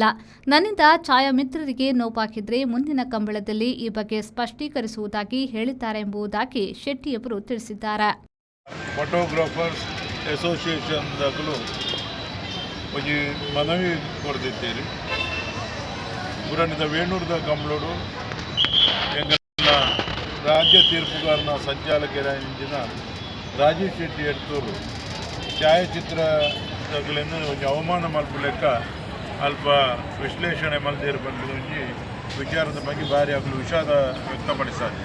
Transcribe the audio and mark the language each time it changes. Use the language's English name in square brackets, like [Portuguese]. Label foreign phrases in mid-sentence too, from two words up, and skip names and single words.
[Kannada] ನನ್ನಿಂದ ಛಾಯಾ ಮಿತ್ರರಿಗೆ ನೋವಾಗಿದ್ರೆ ಮುಂದಿನ ಕಂಬಳದಲ್ಲಿ ಈ ಬಗ್ಗೆ ಸ್ಪಷ್ಟೀಕರಿಸುವುದಾಗಿ ಹೇಳಿದ್ದಾರೆ ಎಂಬುದಾಗಿ ಶೆಟ್ಟಿಯವರು ತಿಳಿಸಿದ್ದಾರೆ. [English] photographers association [Kannada] ಒಂದು ಮನವಿ ಕೊಡ್ತಿದ್ದೀರಿ. [Tulu] ಪುರಾಣಿದ ವೇಣೂರದ ಕಂಬಳೋಡು ಎಂಗನ ರಾಜ್ಯ ತೀರ್ಪುಗಾರನ ಸಂಚಾಲಕರ ರಾಜೀವ್ ಶೆಟ್ಟಿ ಎಡ್ತೂರು ಛಾಯಾಚಿತ್ರಗಳನ್ನು ಒಂದು ಅವಮಾನ ಮಲ್ಪಲೆಕ್ಕ ಅಲ್ಪ ವಿಶ್ಲೇಷಣೆ ಮಲ್ದೇರು ಬಂದು ಒಂಜಿ ವಿಚಾರದ ಬಗ್ಗೆ ಭಾರಿ ಆಗಲು ವಿಷಾದ ವ್ಯಕ್ತಪಡಿಸಿದೆ.